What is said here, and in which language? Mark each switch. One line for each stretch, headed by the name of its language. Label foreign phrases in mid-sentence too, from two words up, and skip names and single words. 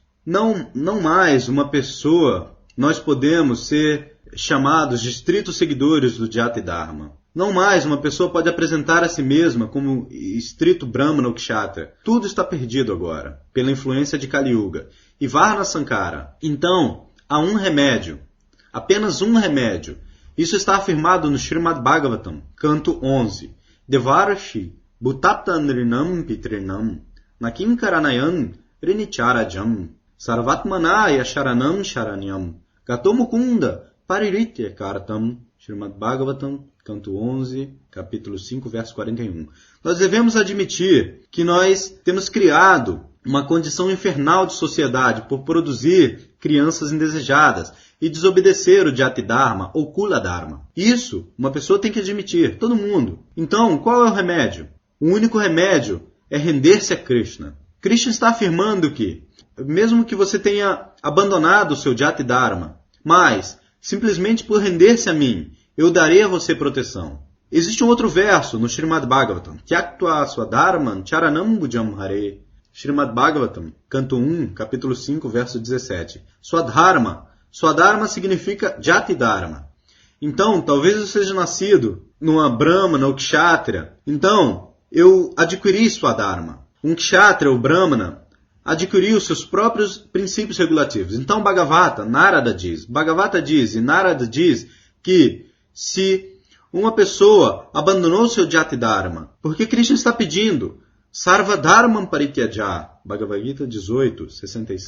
Portuguese: Não mais uma pessoa, nós podemos ser chamados de estritos seguidores do Jati Dharma. Não mais uma pessoa pode apresentar a si mesma como estrito Brahmana ou Kshatriya. Tudo está perdido agora, pela influência de Kali Yuga. E Varna Sankara. Então, há um remédio. Apenas um remédio. Isso está afirmado no Srimad Bhagavatam, canto 11.
Sanskrit: देवर्षि भूताप्तनृणां पितॄणां नकिङ्करोनायम् ऋणीचराजन् सर्वात्मना शरणं शरण्यं गतोमुकुन्दं परिहृत्य कर्तम्.
Portuguese: Srimad Bhagavatam, canto 11, capítulo 5, verso 41. Nós devemos admitir que nós temos criado uma condição infernal de sociedade por produzir crianças indesejadas e desobedecer o Jati Dharma ou Kula Dharma. Isso uma pessoa tem que admitir, todo mundo. Então, qual é o remédio? O único remédio é render-se a Krishna. Krishna está afirmando que, mesmo que você tenha abandonado o seu Jati Dharma, mas, simplesmente por render-se a mim, eu darei a você proteção. Existe um outro verso no Srimad Bhagavatam.
Sanskrit: त्यक्त्वा स्वधर्मं चरणाम् बुजं हरेः.
Portuguese: Srimad Bhagavatam, canto 1, capítulo 5, verso 17. Swadharma. Swadharma significa Jati Dharma. Então, talvez eu seja nascido numa Brahmana ou Kshatriya. Então, eu adquiri Swadharma. Um Kshatriya ou Brahmana adquiriu os seus próprios princípios regulativos. Então, Narada diz e Narada diz que se uma pessoa abandonou seu Jati Dharma, porque Krishna está pedindo
Sanskrit: सर्व धर्मान् परित्यज्य,
Portuguese: Bhagavad Gita 18:66.